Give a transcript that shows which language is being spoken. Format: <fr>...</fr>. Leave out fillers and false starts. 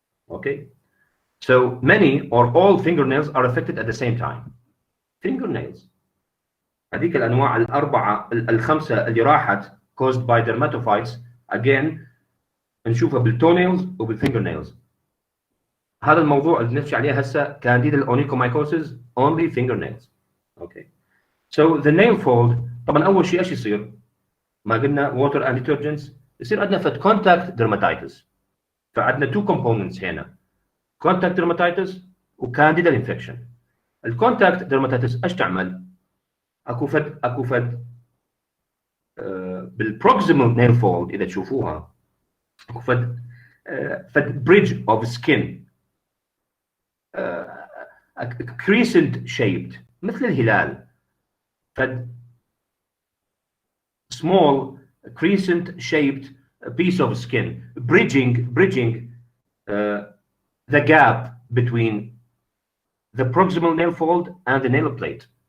<en>Okay, so many or all fingernails are affected at the same time.</en> <ar>Fingernails هذيك الانواع الخمسه اللي راحت</ar> <en>caused by dermatophytes again</en> <ar>نشوفها بالtoenails وبالfingernails. هذا الموضوع اللي نحكي عليه هسه candidal onychomycosis only fingernails. Okay. So the nail fold طبعا اول شيء ايش يصير؟ ما قلنا</ar> <en>water and detergents،</en> <ar>يصير عندنا فد contact dermatitis. فعندنا 2 components هنا contact dermatitis وcandidal infection. الcontact dermatitis ايش تعمل؟ اكو فد بالproximal nail fold اذا تشوفوها اكو فد</ar> <en>bridge of skin crescent shaped</en> <ar>مثل الهلال.</ar> <en>فد small crescent shaped piece of skin bridging the gap between the proximal nail fold and the nail plate.</en>